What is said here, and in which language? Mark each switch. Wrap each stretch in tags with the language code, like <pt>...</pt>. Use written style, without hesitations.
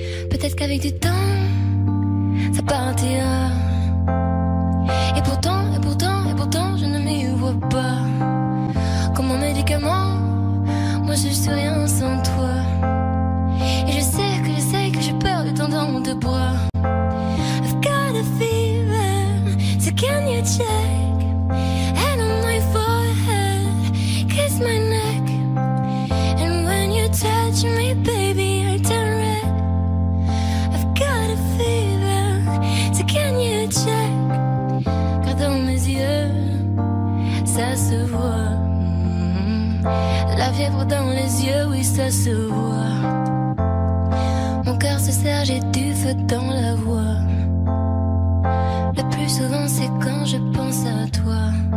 <fr>Peut-être qu'avec du temps, ça partira. Et pourtant, je ne m'y vois pas. Comme un médicament, moi je suis rien sans toi. Et je sais que j'ai peur de tendre dans tes bras.</fr> <en>I've got a fever, so can you check? Hand on my forehead, kiss my neck. And when you touch me, baby, I turn red. Got a fever, so can you check?</en> <fr>Car dans mes yeux, ça se voit. La fièvre dans les yeux, oui, ça se voit. Mon cœur se serre, j'ai du feu dans la voix. Le plus souvent, c'est quand je pense à toi.</fr>